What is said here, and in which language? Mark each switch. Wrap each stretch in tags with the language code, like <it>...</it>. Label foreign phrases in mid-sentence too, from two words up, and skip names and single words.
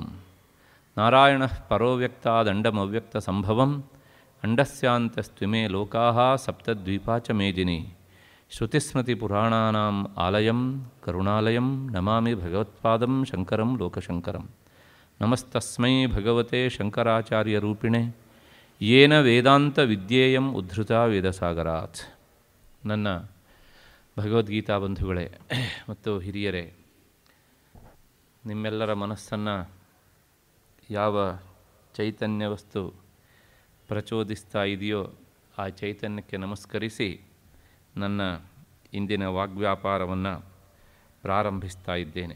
<sa>नारायणः परो व्यक्तादण्डमव्यक्तसम्भवम् अण्डस्यान्तस्त्विमे लोकाः सप्तद्वीपा च मेदिनी। श्रुतिस्मृतिपुराणानाम् आलयं करुणालयं नमामि भगवत्पादं शङ्करं लोकशङ्करं। नमस्तस्मै भगवते शङ्कराचार्यरूपिणे येन वेदान्तविद्येयम् उद्धृता ವೇದಸಾಗರಾತ್।</sa> <kn>ನನ್ನ ಭಗವದ್ಗೀತಾ ಬಂಧುಗಳೇ ಮತ್ತು ಹಿರಿಯರೇ, ನಿಮ್ಮೆಲ್ಲರ ಮನಸ್ಸನ್ನು ಯಾವ ಚೈತನ್ಯ ವಸ್ತು ಪ್ರಚೋದಿಸ್ತಾ ಇದೆಯೋ ಆ ಚೈತನ್ಯಕ್ಕೆ ನಮಸ್ಕರಿಸಿ ನನ್ನ ಇಂದಿನ ವಾಗ್ವ್ಯಾಪಾರವನ್ನು ಪ್ರಾರಂಭಿಸ್ತಾ ಇದ್ದೇನೆ.</kn>